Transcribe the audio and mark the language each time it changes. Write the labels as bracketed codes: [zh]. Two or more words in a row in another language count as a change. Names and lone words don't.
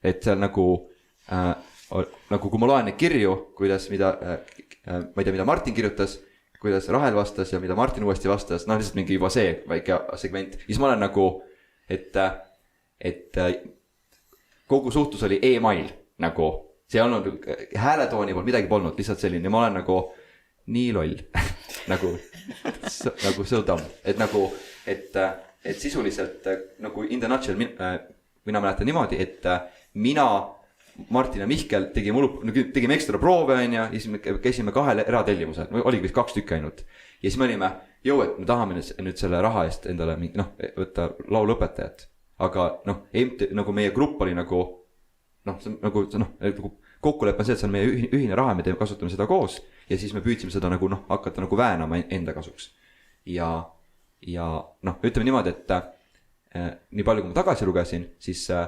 [et] et seal nagu kui ma loen neid kirju, kuidas, ma ei tea, mida Martin kirjutas, kuidas Rahel vastas ja mida Martin uuesti vastas, lihtsalt mingi juba see väike segment. Ja siis ma olen nagu, et kogu suhtlus oli e-mail, nagu see on olnud hääletooni poolt midagi polnud, lihtsalt selline ja ma olen nagu nii loll nagu [en] so dumb, [et] et sisuliselt nagu [en] in the nutshell [et] mina mäletan niimoodi, et mina, Martin ja Mihkel tegime ekstra proove ja siis me käisime 2 eratellimusel, oligi vist 2 tükki ainult ja siis me olime, et me tahame nüüd selle raha eest endale võtta laulõpetajat, aga nagu meie grupp oli nagu kokkulepe on see, et see on meie ühine raha, me kasutame seda koos ja siis me püüdsime seda nagu hakata nagu väänama enda kasuks ja ütleme niimoodi, et nii palju kui ma tagasi lugesin, siis